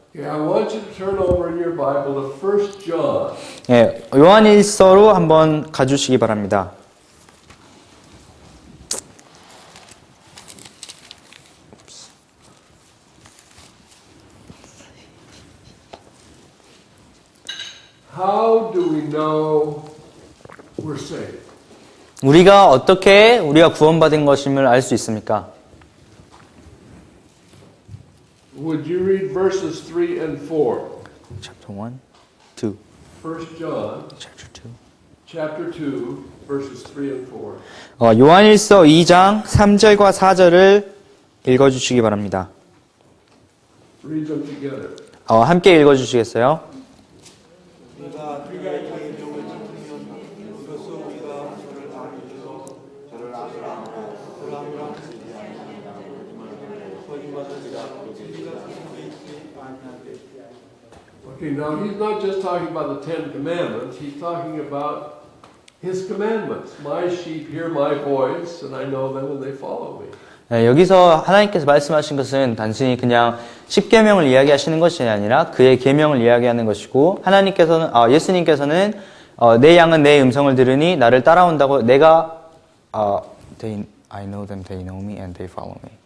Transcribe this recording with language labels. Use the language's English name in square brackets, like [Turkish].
[English] Okay, I want you to turn over in your Bible to 1 John. [Korean] 예, 요한일서로 한번 가주시기 바랍니다. [English] How do we know we're saved? [Korean] 우리가 어떻게 우리가 구원받은 것임을 알 수 있습니까? [English] Would you read verses 3 and 4? Chapter 1, 2. 1 John, chapter 2, verses 3 and 4. [Korean] 요한일서 2장 3절과 4절을 읽어주시기 바랍니다. [English] Read them together. [Korean] 함께 읽어주시겠어요? [English] Okay, now he's not just talking about the Ten Commandments, he's talking about his commandments. My sheep hear my voice, and I know them and they follow me. [Korean] 네, 여기서 하나님께서 말씀하신 것은 단순히 그냥 10계명을 이야기하시는 것이 아니라 그의 계명을 이야기하는 것이고 예수님께서는 내 양은 내 음성을 들으니 나를 따라온다고 내가 [English] I know them, they know me, and they follow me.